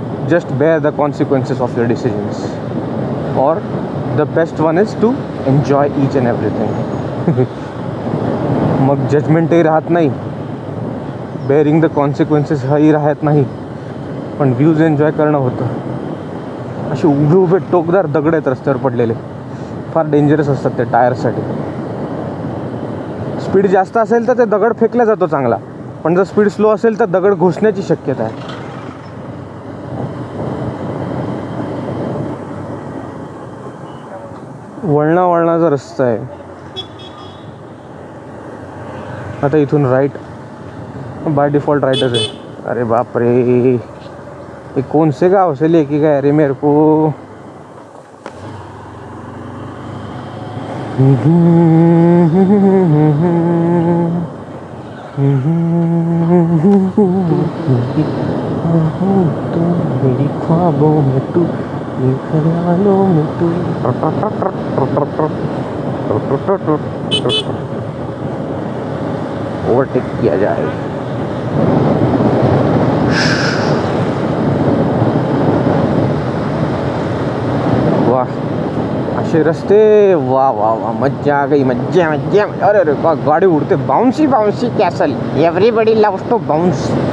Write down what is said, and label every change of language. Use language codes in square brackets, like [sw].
[en] Just bear the consequences of your decisions, or the best one is to enjoy each and everything. [mr] मग जजमेंटही राहत नाही, [en] bearing the consequences [mr] ही राहत नाही, पण [en] views enjoy [mr] करणं होतं. असे उभे टोकदार दगड आहेत रस्त्यावर पडलेले, फार डेंजरस असतात ते टायरसाठी. स्पीड जास्त असेल तर ते दगड फेकला जातो चांगला, पण जर स्पीड स्लो असेल तर दगड घुसण्याची शक्यता आहे. वळणाचा रस्ता आहे. आता इथून राईट, बाय डिफॉल्ट राईटच आहे. [hi] अरे बापरे, ये कौन से गाँव से लेके गए रे मेरे को. मेरी ख्वाबों में तू ये ख्यालों में तू ओवरटेक किया जाए. [mr] वाह, असे रस्ते, वा वा वा, [hi] मज्जा आ गई, मज्जा मज्जा. [mr] अरे अरे गाडी उडते, [en] Bouncy bouncy castle, everybody loves to bounce.